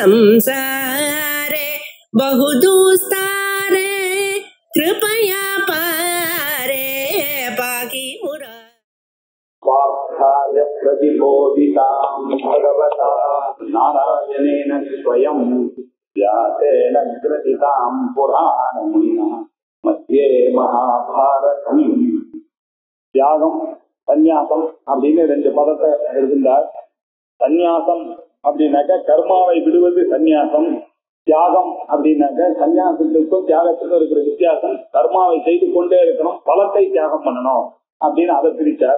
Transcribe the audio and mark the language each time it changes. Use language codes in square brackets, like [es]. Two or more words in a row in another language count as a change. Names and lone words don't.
[sa] संसारे बहुदुस्तारे कृपया पारे पाहि मुरा स्वार्थाय प्रतिबोधितां भगवता नारायणेन स्वयं व्यासेन ग्रथितां पुराणमुनिना मध्ये महाभारतम्. [ta] தியாகம் சந்நியாசம் அப்படின்னு ரெண்டு பதத்தை எழுதினார். சந்நியாசம் அப்படின்னாக்க கர்மாவை விடுவது சந்நியாசம். தியாகம் அப்படின்னாக்க சந்நியாசத்துக்கும் தியாகத்துக்கும் இருக்கிற வித்தியாசம். கர்மாவை செய்து கொண்டே இருக்கணும், பலத்தை தியாகம் பண்ணணும் அப்படின்னு அதை பிரிச்சார்.